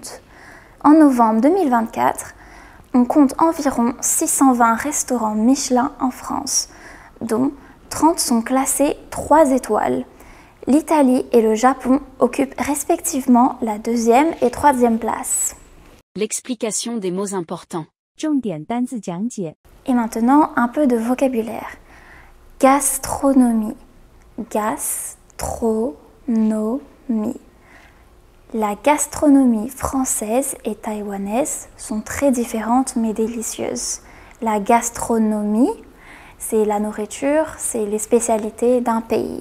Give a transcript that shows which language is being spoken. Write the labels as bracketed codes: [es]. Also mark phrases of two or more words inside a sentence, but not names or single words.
[fr] En novembre 2024, on compte environ 620 restaurants Michelin en France, dont 30 sont classés 3 étoiles. L'Italie et le Japon occupent respectivement la 2e et 3e place. L'explication des mots importants. [zh] 重点单字讲解 [fr] Et maintenant, un peu de vocabulaire. Gastronomie. Gastronomie. La gastronomie française et taïwanaise sont très différentes mais délicieuses. La gastronomie, c'est la nourriture, c'est les spécialités d'un pays.